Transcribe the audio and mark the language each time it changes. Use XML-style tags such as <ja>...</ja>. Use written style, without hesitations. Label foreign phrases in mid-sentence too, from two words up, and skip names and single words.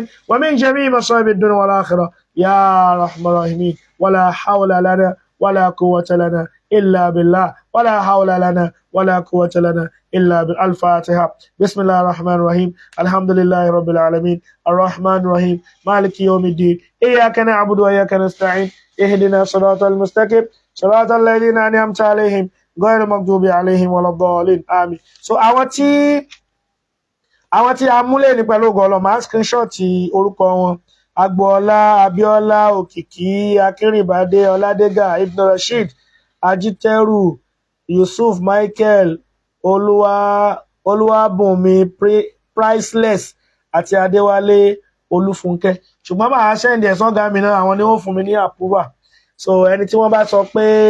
<ar>ومن جميع مصائب الدنيا والآخرة يا أرحم الراحمين ولا حول لنا ولا قوة لنا إلا بالله ولا حول لنا ولا قوة لنا إلا بالفاتحة بسم الله الرحمن الرحيم الحمد لله رب العالمين الرحمن الرحيم مالك يوم الدين إياك نعبد وإياك نستعين اهدنا صراط المستقيم صراط الذين أنعمت عليهم غير المغضوب عليهم ولا الضالين آمين.</ar> <yo>So àwọn tí a múlẹ̀ ní pẹ̀lú ògo Ọlọ́run máa screenshot orúkọ wọn Agboola Abiola Òkìkí Akínrìnbádé Ọládégà Ibn Rashid Ajiteru Yusuf Michael Olúwabùnmi Priceless àti Adéwálé Olúfúnkẹ́ ṣùgbọ́n máa ṣẹ́ndì ẹ̀sán ọ̀gá mi náà àwọn ni wọ́n fún mi ní àpúbà so ẹni tí wọ́n bá sọ pé</yo>